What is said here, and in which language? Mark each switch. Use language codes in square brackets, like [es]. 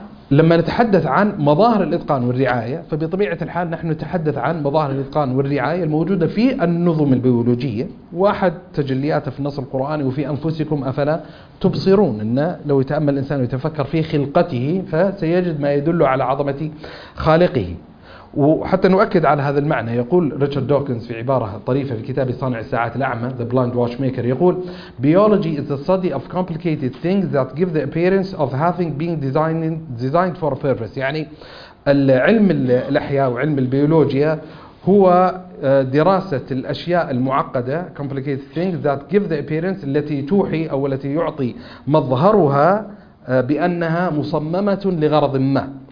[ar] لما نتحدث عن مظاهر الإتقان والرعاية فبطبيعة الحال نحن نتحدث عن مظاهر الإتقان والرعاية الموجودة في النظم البيولوجية، واحد تجلياته في النص القرآني وفي أنفسكم أفلا تبصرون، إن لو يتأمل الإنسان ويتفكر في خلقته فسيجد ما يدل على عظمة خالقه. وحتى نؤكد على هذا المعنى يقول ريتشارد دوكنز في عبارة طريفة في كتاب صانع الساعات الأعمى [en] The Blind Watchmaker، يقول Biology is the study of complicated things that give the appearance of having been designed for a purpose. [ar] يعني العلم الأحياء وعلم البيولوجيا هو دراسة الأشياء المعقدة [en] complicated things that give the appearance [ar] التي توحي أو التي يعطي مظهرها بأنها مصممة لغرض ما.